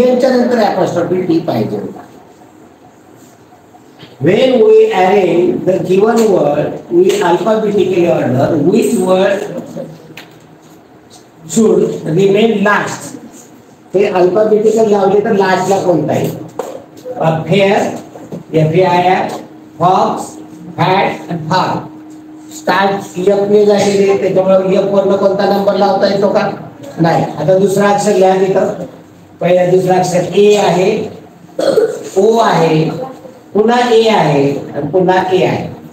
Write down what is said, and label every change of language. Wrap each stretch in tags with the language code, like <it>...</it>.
<mr>यांच्या नंतर apostrophe T पाहिजे.</mr> <en>When we arrange the given word in alphabetically order, which word should remain last?</en> <mr>हे alphabetical लावले तर लास्टला कोणता आहे? फेअर, FAIR, फॉक्स, फॅट आणि फार. स्टार्ट F ने झालेले, त्याच्यामुळे F वरनं कोणता नंबर लावता येतो का? नाही. आता दुसरा अक्षर लिहा तिथं. पहिला दुसरा अक्षर A आहे, O आहे, पुन्हा A आहे आणि पुन्हा A आहे.</mr>